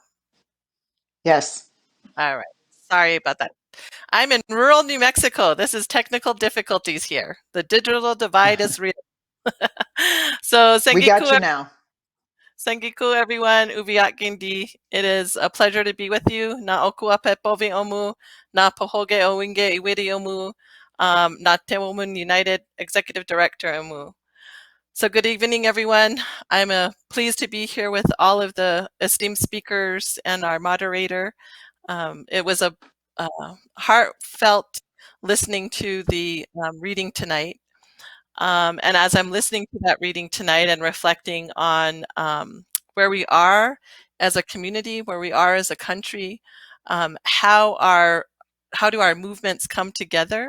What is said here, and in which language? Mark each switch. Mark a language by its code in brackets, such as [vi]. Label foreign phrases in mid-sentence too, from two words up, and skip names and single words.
[en] Yes. All right. Sorry about that. I'm in rural New Mexico. This is technical difficulties here. The digital divide is real. So, We got you now. [tew] Sengiku, everyone. Ubiak Gindi. [en] It is a pleasure to be with you. [tew] Na okuape povi omu, na pohoge owinge iwiri omu, na Te Women United [en] Executive Director [tew] omu. [en] So good evening, everyone. I'm pleased to be here with all of the esteemed speakers and our moderator. It was a heartfelt listening to the reading tonight. And as I'm listening to that reading tonight and reflecting on where we are as a community, where we are as a country, how do our movements come together?